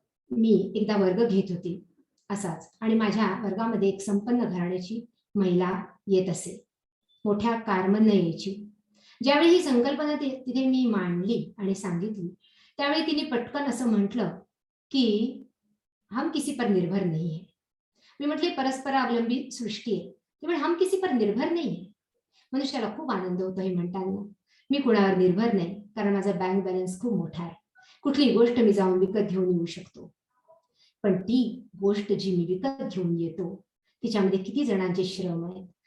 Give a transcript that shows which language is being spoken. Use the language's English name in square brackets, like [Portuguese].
[Marathi] मी एकदा वर्ग घेत होते असाच, आणि माझ्या वर्गामध्ये एक संपन्न घराण्याची महिला येत असे, मोठ्या कारमधनं यायची. ज्यावेळी ही संकल्पना तिथे मी मांडली आणि सांगितली, त्यावेळी तिने पटकन असं म्हटलं की [Hindi] हम किसी पर निर्भर नहीं है. [Marathi] मी म्हटले परस्परावलंबी सृष्टी आहे. ती म्हणे [Hindi] हम किसी पर निर्भर नहीं है. [Marathi] मनुष्याला खूप आनंद होतो हे म्हणताना. मी कुणावर निर्भर नाही, कारण माझा बँक बॅलन्स खूप मोठा आहे, कुठली गोष्ट मी जाऊन विकत घेऊन येऊ शकतो. पण ती गोष्ट जी मी विकत घेऊन येतो तिच्यामध्ये किती जणांचे श्रम आहेत.